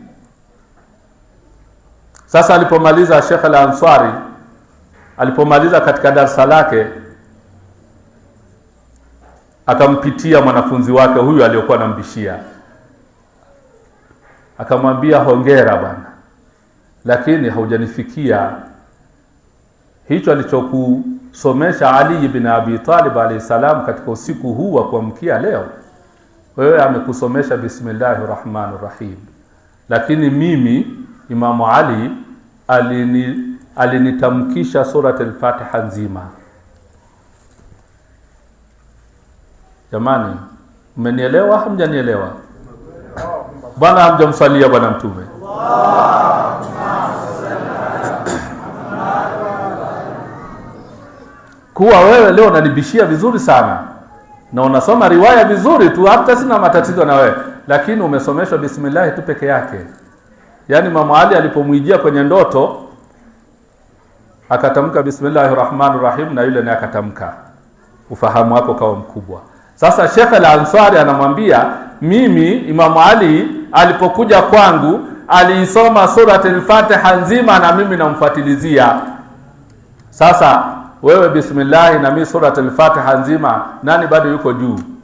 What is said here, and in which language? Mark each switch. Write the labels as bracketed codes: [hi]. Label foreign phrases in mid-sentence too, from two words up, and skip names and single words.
[sw] Sasa alipomaliza Sheikh Al-Ansari, alipomaliza katika darasa lake, akampitia mwanafunzi wake huyu aliyokuwa anambishia, akamwambia, hongera bwana, lakini haujanifikia hicho alichokusomesha Ali ibn Abi Talib [ar] عليه السلام [sw] katika usiku huu wa kuamkia leo. Wewe amekusomesha [ar] بسم الله الرحمن الرحيم, [sw] lakini mimi Imamu Ali alinitamkisha surat al-Fatiha nzima. Jamani, mmenielewa hamjanielewa? Bwana hamjamsalia bwana mtume. Kuwa wewe leo unanibishia vizuri sana na unasoma riwaya vizuri tu, hata sina matatizo na wewe, lakini umesomeshwa bismillah tu peke yake. Yani Imam Ali alipomwijia kwenye ndoto akatamka [ar] بسم الله الرحمن الرحيم, [sw] na yule naye akatamka, ufahamu wako kawa mkubwa. Sasa Sheikh Al-Ansari anamwambia, mimi Imam Ali alipokuja kwangu aliisoma surat al-Fatiha nzima na mimi namfuatilizia. Sasa wewe bismillah na mimi surat al-Fatiha nzima, nani bado yuko juu?